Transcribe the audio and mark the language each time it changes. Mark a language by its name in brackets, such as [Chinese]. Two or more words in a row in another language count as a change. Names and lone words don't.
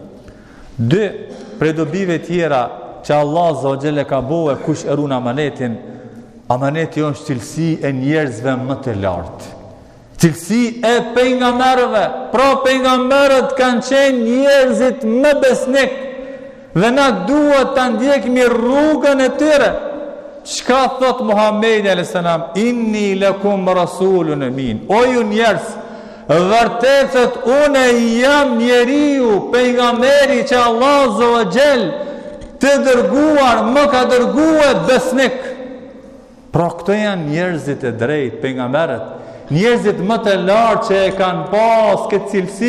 [Albanian] Dë prej dobive tjera që Allah [Arabic] عز وجل [Albanian] ka bëu kush e ruan amanetin, amaneti është cilësi e njerëzve më të lartë. Cilësi e pejgamberëve. Pra pejgamberët kanë qenë njerëzit më besnik dhe na duhet ta ndjekim rrugën e tyre. Çka thot Muhamedi [Arabic] عليه السلام? إني لكم رسول أمين. [Albanian] O ju njerëz, vërtetet unë jam njeriu, pejgamberi që Allah [Arabic] عز وجل [Albanian] të dërguar, më ka dërguar besnik. Pra këto janë njerëzit e drejt, pejgamberët, njerëzit më të lartë që e kanë pas këtë cilësi.